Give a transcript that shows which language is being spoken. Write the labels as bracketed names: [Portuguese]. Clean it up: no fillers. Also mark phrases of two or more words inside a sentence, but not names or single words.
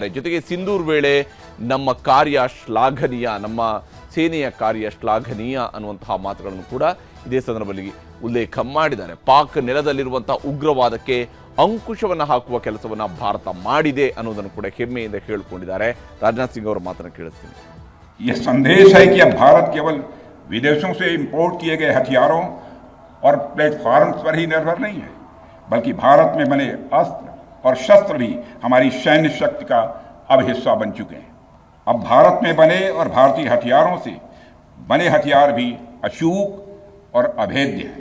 [Kannada] ಜೊತೆಗೆ ಸಿಂಧೂರ್ ವೇಳೆ ನಮ್ಮ ಕಾರ್ಯ ಶ್ಲಾಘನೀಯ, ನಮ್ಮ ಸೇನೆಯ ಕಾರ್ಯ ಶ್ಲಾಘನೀಯ ಅನ್ನುವಂತಹ ಮಾತುಗಳನ್ನು ಕೂಡ ಇದೇ ಸಂದರ್ಭದಲ್ಲಿ ಉಲ್ಲೇಖ ಮಾಡಿದ್ದಾರೆ. ಪಾಕ್ ನೆಲದಲ್ಲಿರುವಂತಹ ಉಗ್ರವಾದಕ್ಕೆ ಅಂಕುಶವನ್ನು ಹಾಕುವ ಕೆಲಸವನ್ನು ಭಾರತ ಮಾಡಿದೆ ಅನ್ನೋದನ್ನು ಕೂಡ ಹೆಮ್ಮೆಯಿಂದ ಹೇಳಿಕೊಂಡಿದ್ದಾರೆ. ರಾಜನಾಥ್ ಸಿಂಗ್ ಅವರ ಮಾತನ್ನು ಕೇಳಿಸ್ತೀನಿ. [Hindi] यह संदेश है कि अब भारत केवल विदेशों से इंपोर्ट किए गए हथियारों और प्लेटफॉर्म्स पर ही निर्भर नहीं है, बल्कि भारत में बने अस्त्र और शस्त्र भी हमारी सैन्य शक्ति का अब हिस्सा बन चुके हैं. अब भारत में बने और भारतीय हथियारों से बने हथियार भी अचूक और अभेद्य हैं.